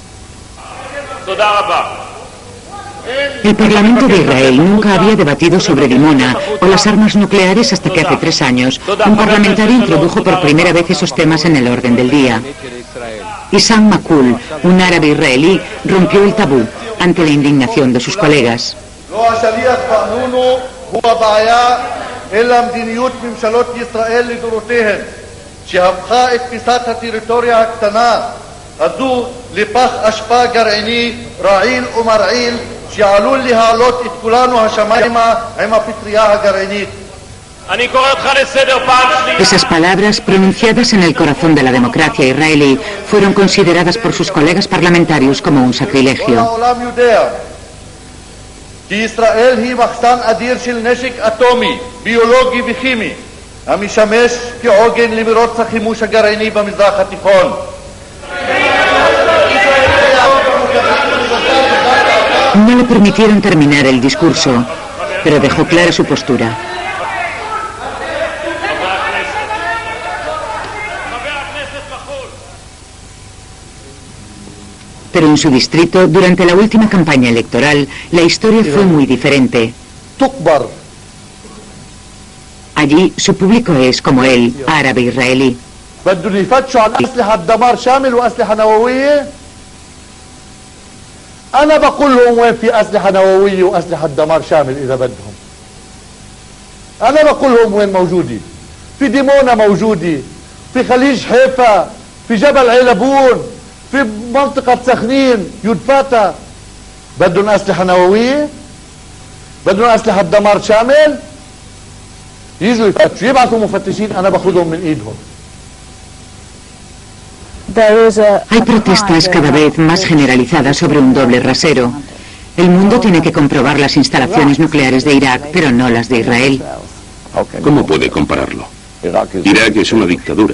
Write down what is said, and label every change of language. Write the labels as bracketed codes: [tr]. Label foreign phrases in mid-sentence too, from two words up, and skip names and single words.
[es] El Parlamento de Israel nunca había debatido sobre Dimona o las armas nucleares hasta que hace 3 años un parlamentario introdujo por primera vez esos temas en el orden del día. Issam Makul, un árabe israelí, rompió el tabú ante la indignación de sus colegas. [he] הזו לפח אשפה גרעיני רעיל ומרעיל שעלול להעלות את כולנו השמיימה עם הפטרייה הגרעינית. [es] Esas palabras, pronunciadas en el corazón de la democracia israelí, fueron consideradas por sus colegas parlamentarios como un sacrilegio. [he] העולם יודע כי ישראל היא מחסן אדיר של נשק אטומי, ביולוגי וכימי, המשמש כעוגן למרוץ החימוש הגרעיני במזרח התיכון. [es] No le permitieron terminar el discurso, pero dejó clara su postura. Pero en su distrito, durante la última campaña electoral, la historia fue muy diferente. Allí su público es, como él, árabe-israelí. [ar] بدهم يفتشوا عن أسلحة دمار شامل وأسلحة نووية. أنا بقول لهم وين في أسلحة نووية وأسلحة دمار شامل إذا بدهم. أنا بقول لهم وين موجودة. في ديمونا موجودة، في خليج حيفا، في جبل علبون، في منطقة سخنين، يدفاتا. بدهم أسلحة نووية؟ بدهم أسلحة دمار شامل؟ يجوا يفتشوا، يبعثوا مفتشين، أنا باخذهم من إيدهم. [es] Hay protestas cada vez más generalizadas sobre un doble rasero. El mundo tiene que comprobar las instalaciones nucleares de Irak, pero no las de Israel. ¿Cómo puede compararlo? Irak es una dictadura.